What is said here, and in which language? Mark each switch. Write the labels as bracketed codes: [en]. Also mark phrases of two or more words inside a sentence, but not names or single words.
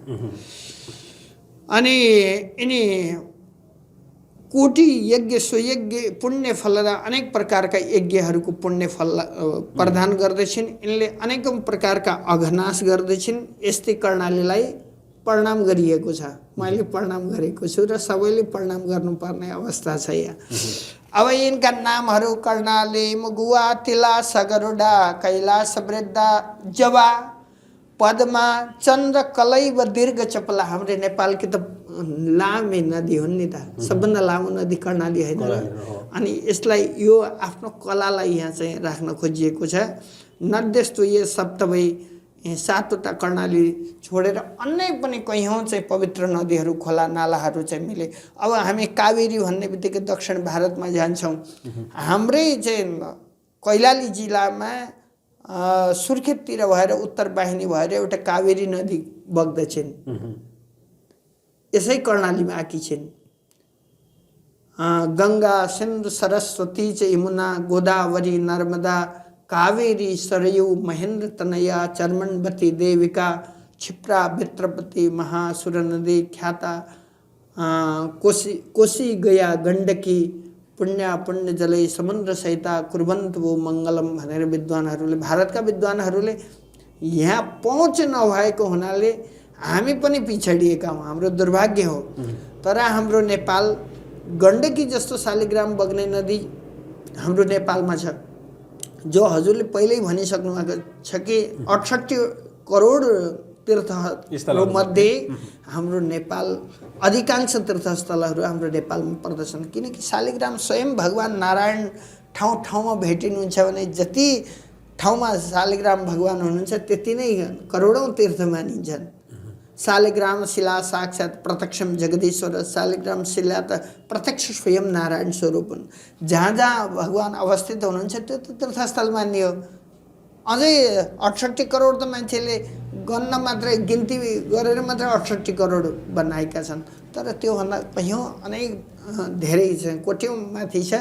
[ne] अनि यिनी कोटि यज्ञ सुयज्ञ पुण्य फल र अनेक प्रकारका यज्ञहरूको पुण्य फल प्रदान गर्दछन्। यिनले अनेकौं प्रकारका अघनाश गर्दछन्। यस्तै कर्णालीलाई प्रणाम गरिएको छ, मैले प्रणाम गरेको छु र सबैले प्रणाम गर्नुपर्ने अवस्था छ यहाँ। अब यिनका नामहरू कर्णाली, [sa] मगुवा, तिला, सगरुडा, कैलाश, वृद्धा, जवा, पद्मा चन्द्र कलैव दीर्घ चपला। [ne] हाम्रो नेपालकी त लामै नदी हुन् नि त, सबभन्दा लामो नदी कर्णाली होइन र। अनि यसलाई यो आफ्नो कलालाई यहाँ चाहिँ राख्न खोजिएको छ। [sa] नद्यस्तु ये सप्तवै, [ne] सातवटा कर्णाली छोडेर अन्य पनि कैयौँ चाहिँ पवित्र नदीहरू खोला नालाहरू चाहिँ मिले। अब हामी कावेरी भन्ने बित्तिकै दक्षिण भारतमा जान्छौँ। हाम्रै चाहिँ कैलाली जिल्लामा सुर्खेततिर भएर उत्तर वाहिनी भएर एउटा कावेरी नदी बग्दछन्, यसै कर्णालीमा आएकी छिन्। [sa] गङ्गा सिन्धु सरस्वती च यमुना गोदावरी नर्मदा कावेरी सरयू महेन्द्र तनया चर्मणवती देविका क्षिप्रा वित्रपति महासुर नदी ख्याता कोशी गया गण्डकी पुण्य पुण्य जलै समुद्र सहिता कुर्वन्त वो मङ्गलम [ne] भनेर विद्वानहरूले, भारतका विद्वानहरूले यहाँ पहुँच नभएको हुनाले हामी पनि पिछडिएका हौँ, हाम्रो दुर्भाग्य हो। तर हाम्रो नेपाल गण्डकी जस्तो शालिग्राम बग्ने नदी हाम्रो नेपालमा छ, जो हजुरले पहिल्यै भनिसक्नु भएको छ कि 68 करोड तीर्थहरू मध्ये हाम्रो नेपाल अधिकांश तीर्थस्थलहरू हाम्रो नेपालमा पर्दछन्। किनकि शालिग्राम स्वयं भगवान नारायण ठाउँ ठाउँमा भेटिनुहुन्छ भने जति ठाउँमा शालिग्राम भगवान हुनुहुन्छ त्यति नै करोडौँ तीर्थ मानिन्छन्। [sa] शालिग्राम शिला साक्षात् प्रत्यक्षम जगदीश्वर, [ne] शालिग्राम शिला त प्रत्यक्ष स्वयं नारायण स्वरूप हुन्। जहाँ जहाँ भगवान अवस्थित हुनुहुन्छ त्यो त तीर्थस्थल मानियो। अझै 68 करोड त मान्छेले गन्न मात्रै, गिन्ती गरेर मात्रै 68 करोड बनाएका छन्। तर त्योभन्दा कैयौँ अनेक धेरै छ, कोट्यौँ माथि छ।